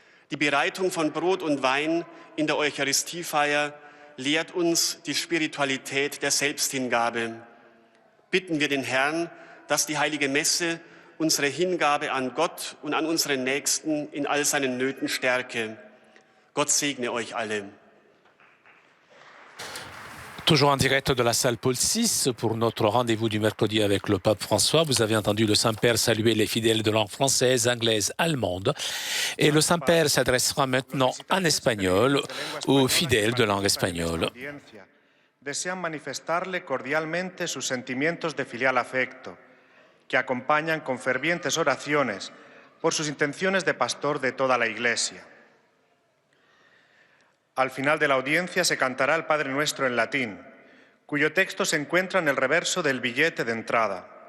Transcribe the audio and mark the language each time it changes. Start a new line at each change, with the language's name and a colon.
German: Die Bereitung von Brot und Wein in der Eucharistiefeier lehrt uns die Spiritualität der Selbsthingabe. Bitten wir den Herrn, dass die Heilige Messe unsere Hingabe an Gott und an unseren Nächsten in all seinen Nöten stärke. Gott segne euch alle.
French: Toujours en direct de la salle Paul VI pour notre rendez-vous du mercredi avec le pape François. Vous avez entendu le Saint-Père saluer les fidèles de langue française, anglaise, allemande. Et le Saint-Père s'adressera maintenant en espagnol aux fidèles de langue espagnole.
Spanish: Desean manifestarle cordialmente sus sentimientos de filial afecto, que acompañan con fervientes oraciones por sus intenciones de pastor de toda la Iglesia. Al final de la audiencia se cantará el Padre Nuestro en latín, cuyo texto se encuentra en el reverso del billete de entrada.